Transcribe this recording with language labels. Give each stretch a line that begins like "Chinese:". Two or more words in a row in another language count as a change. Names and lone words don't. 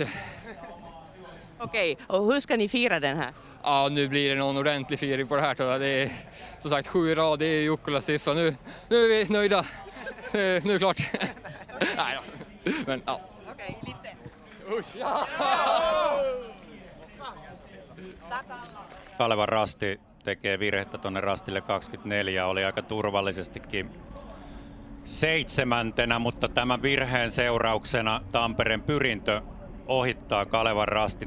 Swedish: Okej, och hur ska ni fira den här? Ja, nu blir det någon ordentlig firing på det här tror jag. Det är som sagt 7 i rad, det är Jukkolas siffra. Nu är vi nöjda. Nu är det klart. Nej då. Men ja. Okej, lite. Usch.
Finnish: Kalevan Rasti tekee virhettä tuonne Rastille 24, oli aika turvallisestikin 7. mutta tämän virheen seurauksena Tampereen Pyrintö ohittaa Kalevan Rastin.